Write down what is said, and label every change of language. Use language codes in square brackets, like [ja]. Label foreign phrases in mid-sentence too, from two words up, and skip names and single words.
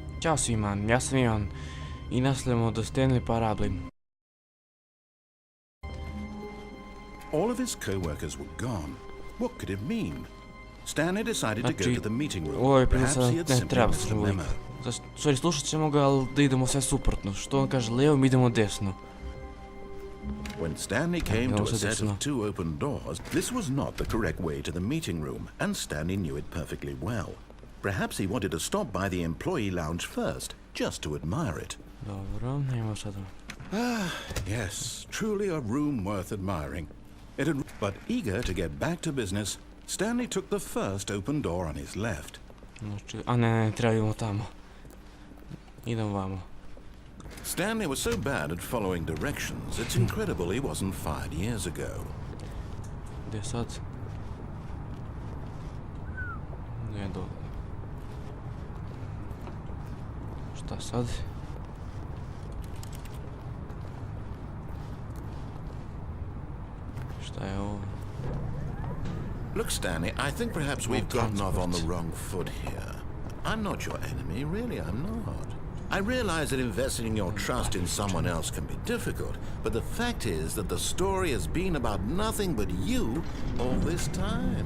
[hr] Ćao svima, ja sam Ivan i nastavljamo do Stanley Parable. [en] All of his co-workers were gone. What could it mean? Stanley decided to go to the meeting room. Perhaps he had simply missed a memo. [hr] Sorry, slušat ćemo ga, ali da idemo sve suprotno. Što on kaže lijevo, mi idemo desno. [en] When Stanley came to a set of 2 open doors, this was not the correct way to the meeting room, and Stanley knew it perfectly well. Perhaps he wanted to stop by the employee lounge first, just to admire it. [hr] Dobro, nema sada. [en] Yes, truly a room worth admiring. But eager to get back to business, Stanley took the first open door on his left. [hr] A ne, trebamo tamo. Idem vamo. [en] Stanley was so bad at following directions, it's incredible he wasn't fired years ago. [hr] Gdje sad? Ne, dole. Šta sad? Šta je ovo? [en] Look, Stanley, I think perhaps we've gotten off on the wrong foot here. I'm not your enemy, really, I'm not. I realize that investing your trust in someone else can be difficult, but the fact is that the story has been about nothing but you all this time.